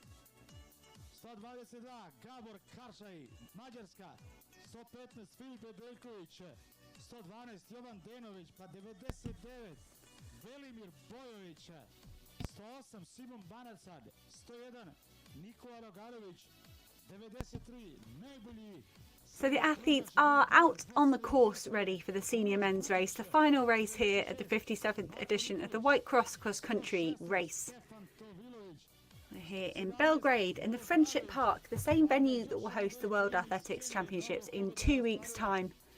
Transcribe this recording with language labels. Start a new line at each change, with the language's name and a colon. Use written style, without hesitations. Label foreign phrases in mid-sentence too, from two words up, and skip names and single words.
Serbian: 122 Gabor Karšaj, Mađarska, 115 Filipe Beljković, 112 Jovan Denović, pa 99 Velimir Bojović, 108 Simon Banacad, 101 Nikola Rogarović, 93 najbolji.
English: So the athletes are out on the course ready for the senior men's race, the final race here at the 57th edition of the White Cross Cross Country race. We're here in Belgrade in the Friendship Park, the same venue that will host the World Athletics Championships in 2 weeks' time.